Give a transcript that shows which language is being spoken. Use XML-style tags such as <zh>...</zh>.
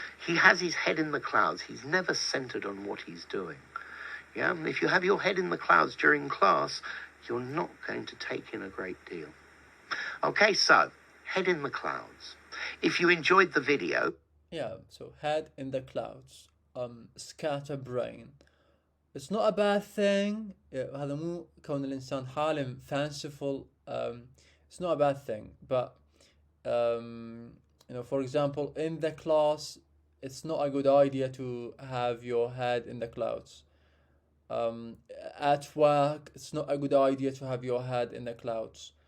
<en>He has his head in the clouds. He's never centered on what he's doing. Yeah? And if you have your head in the clouds during class, you're not going to take in a great deal. Okay, so, head in the clouds. If you enjoyed the video... Yeah, so head in the clouds. Scatterbrain. It's not a bad thing.</en> <ar>هذا مو كون الإنسان حالم fanciful.</ar> <en>It's not a bad thing. But, for example, in the class, it's not a good idea to have your head in the clouds. At work, it's not a good idea to have your head in the clouds.</en>